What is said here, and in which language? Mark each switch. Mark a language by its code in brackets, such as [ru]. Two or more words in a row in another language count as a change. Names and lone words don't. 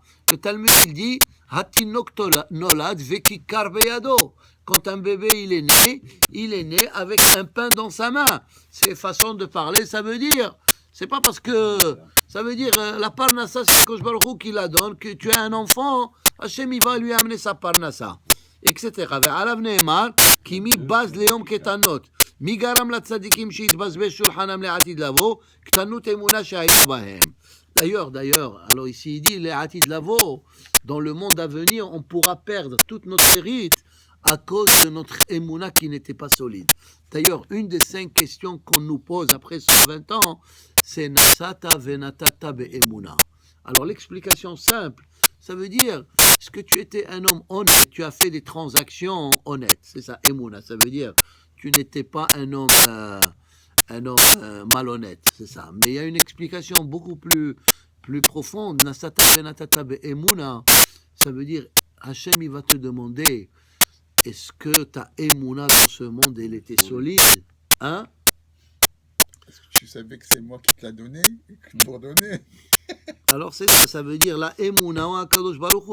[fr] Le Talmud il dit, [he] התינוק נולד וכיכר בידו. [fr] Quand un bébé il est né avec un pain dans sa main. C'est façon de parler, ça veut dire. C'est pas parce que ça veut dire la parnassa, c'est [he] הקדוש ברוך הוא [fr] qui la donne, que tu as un enfant, Hachem il va lui amener sa parnassa, etc. [he] ועליו נאמר, כי מי בז ליום קטנות, מי גרם לצדיקים שיתבזבז שולחנם לעתיד לבוא, קטנות אמונה שהייתה בהם. [fr] D'ailleurs, alors ici il dit, [he] לעתיד לבוא, [fr] dans le monde à venir, on pourra perdre toute notre mérite à cause de notre émouna qui n'était pas solide. D'ailleurs, une des 5 questions qu'on nous pose après 120 ans, c'est [he] נשאת ונתת באמונה. [fr] Alors l'explication simple, ça veut dire, est-ce que tu étais un homme honnête, tu as fait des transactions honnêtes, c'est ça, emuna, ça veut dire, tu n'étais pas un homme malhonnête, c'est ça. Mais il y a une explication beaucoup plus profonde, [he] נשאת ונתת באמונה, [fr] ça veut dire, Hachem il va te demander, est-ce que ta émouna dans ce monde, elle était solide? Hein? Est-ce que tu savais que c'est moi qui te l'a donné pour donner? Alors c'est ça veut dire la émouna en [he] קדוש ברוך הוא.